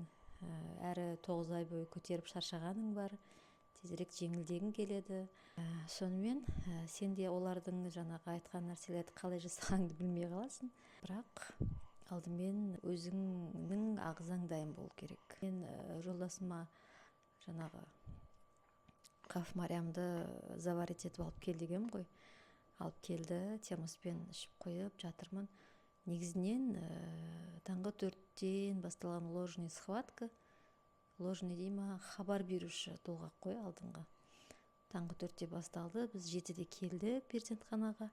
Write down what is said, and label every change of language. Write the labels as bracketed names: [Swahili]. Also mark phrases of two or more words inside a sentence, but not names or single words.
[Kyrgyz] Ары 9 ай бою көтөрүп шаршаганың бар, тезирээк жеңилдегиң келеди. Сонымен сенде олардын жанагы айткан нерселерди калай жасаганыңды билмей каласың. Бирок алдымен өзүңдүн агзаң дайым болуу керек. Мен жолдошума жанагы Каф Мариямды заварить етіп алып кел дегем ғой. [Kazakh] Алып келді, термоспен ішіп қойып жатырмын. Негізінен таңғы 4-тен басталған [Russian] ложный схватка. [Kazakh] Ложный дейма, хабар беруші толғақ қой алдыңғы. Таңғы 4-те басталды, біз 7-де келді перзентханаға.